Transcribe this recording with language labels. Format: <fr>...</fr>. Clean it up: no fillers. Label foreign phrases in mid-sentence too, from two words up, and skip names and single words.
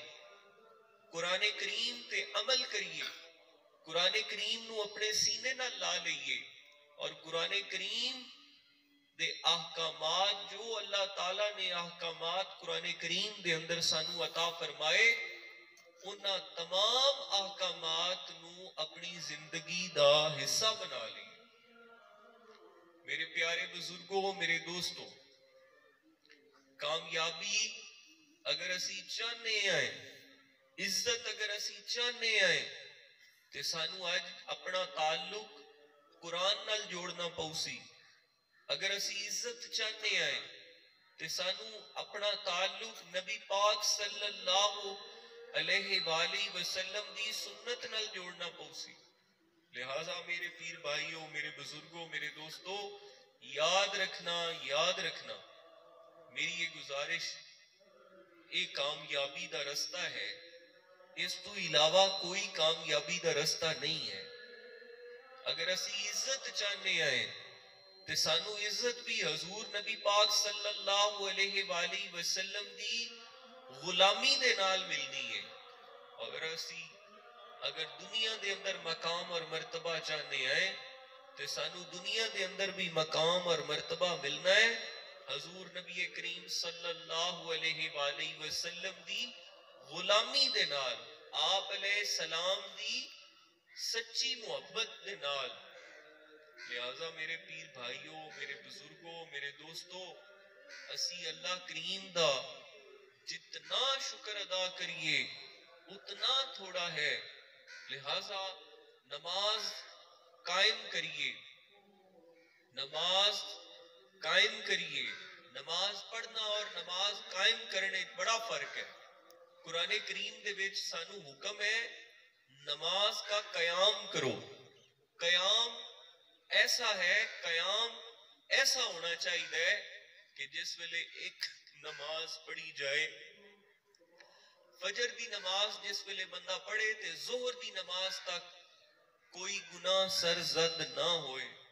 <pa>قرآن کریم تے عمل کریے، قرآن کریم نو اپنے سینے نہ لا لئیے اور قرآن کریم دے احکامات جو اللہ تعالیٰ نے احکامات قرآن کریم دے اندر سانو عطا فرمائے انہاں تمام احکامات نو اپنی زندگی دا حصہ بنا لیں۔ میرے پیارے بزرگوں، میرے دوستوں، کامیابی اگر اسی چاہنے آئے، عزت اگر اسی چاہنے آئے، تے سانو آج اپنا تعلق قرآن نال جوڑنا پوسی۔ اگر اسی عزت چاہنے آئے تے سانو اپنا تعلق نبی پاک</pa> <ar>صلی اللہ علیہ وآلہ وسلم</ar> <pa>دی سنت نال جوڑنا پوسی۔ لہٰذا میرے پیر بھائیوں، میرے بزرگوں، میرے دوستوں، یاد رکھنا میری یہ گزارش، ایک کامیابی دا رستہ ہے، اس تو علاوہ کوئی کامیابی دا رستہ نہیں ہے۔ اگر اسی عزت چاہنے آئے تے سانو عزت بھی حضور نبی پاک</pa> <ar>صلی اللہ علیہ وآلہ وسلم</ar> <pa>دی غلامی دے نال ملنی ہے۔ اگر دنیا دے اندر مقام اور مرتبہ چاہنے آئے تے سانو دنیا دے اندر بھی مقام اور مرتبہ ملنا ہے حضور نبی کریم</pa> <ar>صلی اللہ علیہ وآلہ وسلم</ar> <pa>دی غلامی دے نال، آپ</pa> <ar>علیہ السلام</ar> <pa>دی سچی محبت دے نال۔ لہٰذا میرے پیر بھائیوں، میرے بزرگوں، میرے دوستوں، اسی اللہ کریم دا جتنا شکر ادا کریے اتنا تھوڑا ہے۔ لہٰذا نماز قائم کریے، نماز قائم کریے۔ نماز پڑھنا اور نماز قائم کرنے بڑا فرق ہے۔ قرآن کریم دے وچ سانو حکم ہے</pa> <ur>نماز کا قیام کرو۔</ur> <pa>قیام ایسا ہے، قیام ایسا ہونا چاہیے کہ جس ویلے ایک نماز پڑھی جائے، فجر دی نماز جس ویلے بندہ پڑھے تے ظہر دی نماز تک کوئی گناہ سرزد نہ ہوئے،</pa>